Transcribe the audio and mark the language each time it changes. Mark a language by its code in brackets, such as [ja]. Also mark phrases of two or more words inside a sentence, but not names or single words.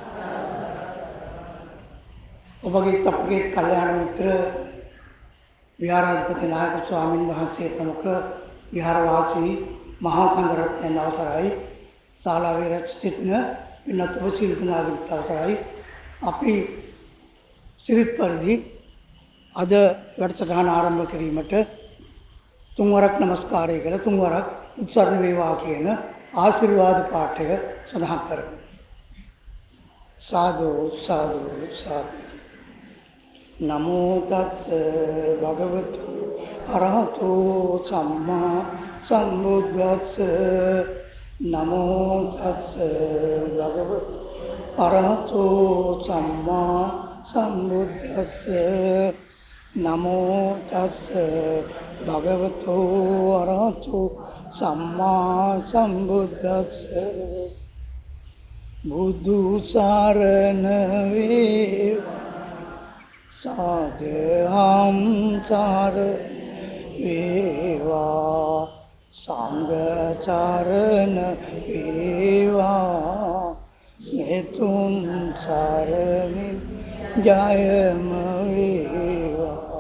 [si] ඔබගේ අපගේ කල්යාණ මිත්‍ර විහාරාධිපති නායක ස්වාමීන් වහන්සේ ප්‍රමුඛ විහාරවාසී මහා සංඝරත්නයන් අවසරයි, ශාලාවේ රැස් සිටින පින්වත් ඔබ සියලු දෙනාට අවසරයි. අපි සිරිත් පරිදි අද වැඩසටහන ආරම්භ කිරීමට තුන්වරක් නමස්කාරය කළ තුන්වරක් උත්සන්න වේවා කියන ආශිර්වාද පාඨය සඳහන් කරමු. සාදු සාදු සාදු. [pi] නමෝ තස්ස භගවතු අරහතෝ සම්මා සම්බුද්දස්ස. නමෝ තස්ස භගවතු අරහතෝ සම්මා සම්බුද්දස්ස. නමෝ තස්ස භගවතු අරහතෝ සම්මා සම්බුද්දස්ස. [si] බුදු සරණ වේවා සාදහම් සාර වේවා සංඝ චරණ වේවා මෙතුන් සරණින් ජයම වේවා.